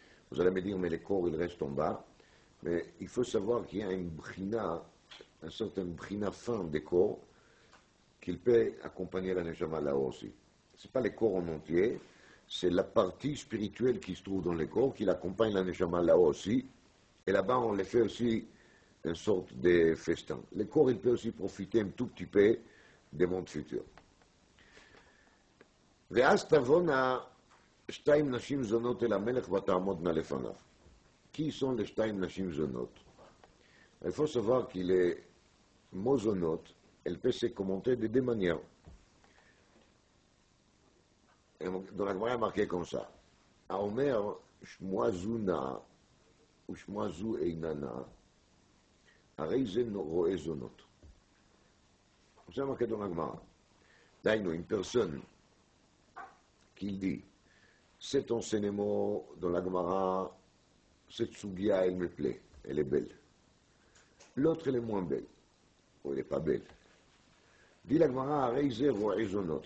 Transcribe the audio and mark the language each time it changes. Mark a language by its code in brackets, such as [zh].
[fr] Vous allez me dire, mais les corps, ils restent en bas, mais il faut savoir qu'il y a une brina, un certain brina fin des corps, qu'il peut accompagner la neshama là aussi. Ce n'est pas les corps en entier, c'est la partie spirituelle qui se trouve dans les corps, qui l'accompagne la neshama là aussi, et là-bas, on les fait aussi une sorte de festin. Le corps, il peut aussi profiter un tout petit peu des mondes futurs. [he] ואז תבואנה שתיים נשים זונות אל המלך ותעמודנה לפניו. [fr] Qui sont les [he] שתיים נשים זונות? [fr] Il faut savoir que les mots zonotes, elles peuvent se commenter de deux manières. Dans la Gemara, il est marqué comme ça. [he] האומר שמוע זו נאה ושמוע זו אינה נאה, הרי זה רואה זונות. [fr] C'est marqué dans la Gemara. D'ailleurs, une personne qui dit cet enseignement dans la Gemara, cette Sugia, elle me plaît, elle est belle. L'autre, elle est moins belle, ou elle n'est pas belle. Dit la Gemara, [he] Reize Roezonot.